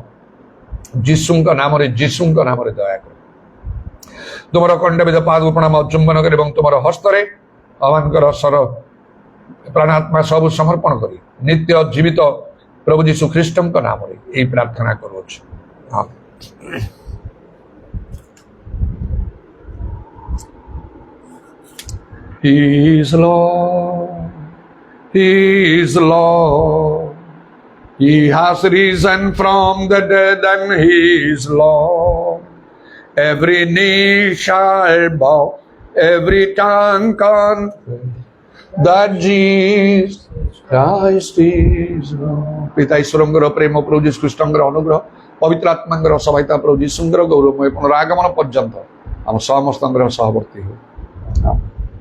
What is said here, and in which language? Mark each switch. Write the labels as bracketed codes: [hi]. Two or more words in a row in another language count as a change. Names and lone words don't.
[or] ଯୀଶୁଙ୍କ ନାମରେ ଦୟା କର। ତୁମର ଖଣ୍ଡବିଧ ପାଦକୁ ପ୍ରଣାମ ଚୁମ୍ବନ କରି ଏବଂ ତୁମର ହସ୍ତରେ ଆମମାନଙ୍କର ସର ପ୍ରାଣାତ୍ମା ସବୁ ସମର୍ପଣ କରି ନିତ୍ୟ ଜୀବିତ ପ୍ରଭୁ ଯୀଶୁ ଖ୍ରୀଷ୍ଟଙ୍କ ନାମରେ ଏହି ପ୍ରାର୍ଥନା କରୁଅଛୁ। [en] He is Lord, He is Lord. He has risen from the dead and He is Lord. Every knee shall bow, every tongue confess that Jesus Christ is Lord. [or] ପିତା ଈଶ୍ୱରଙ୍କର ପ୍ରେମ, ପ୍ରଭୁ ଯୀଶୁ ଖ୍ରୀଷ୍ଟଙ୍କର ଅନୁଗ୍ରହ, ପବିତ୍ର ଆତ୍ମାଙ୍କର ସହାୟତା, ପ୍ରଭୁ ଯୀଶୁଙ୍କର ଗୌରବମୟ ପୁନରାଗମନ ପର୍ଯ୍ୟନ୍ତ ଆମ ସମସ୍ତଙ୍କର ସହବର୍ତ୍ତୀ ହେଉ।